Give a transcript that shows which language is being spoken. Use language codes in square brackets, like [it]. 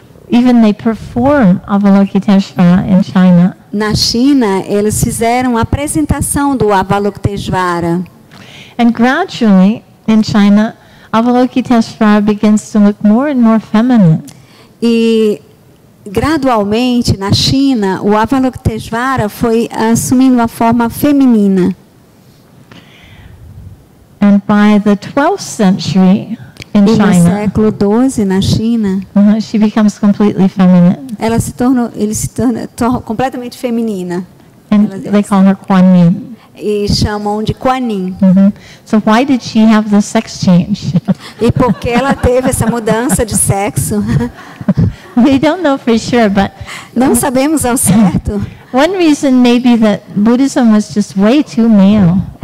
[en] Even they perform Avalokiteshvara in China. [pt] Na China, eles fizeram a apresentação do Avalokiteshvara. [en] And gradually, in China, Avalokiteshvara begins to look more and more feminine. [pt] E gradualmente, na China, o Avalokiteshvara foi assumindo uma forma feminina. [en] And by the 12th century in [pt] E no [en] China, [pt] século XII, na China, [en] she becomes completely feminine. [pt] ele se torna completamente feminina. [en] And they call her Kuan Yin. [pt] E chamam de Kuan Yin. [en] So why did she have the sex change? [pt] E por que ela teve essa mudança de sexo? [en] We don't know for sure, but [pt] Não sabemos ao certo. [en] one reason may be that Buddhism was just way too male.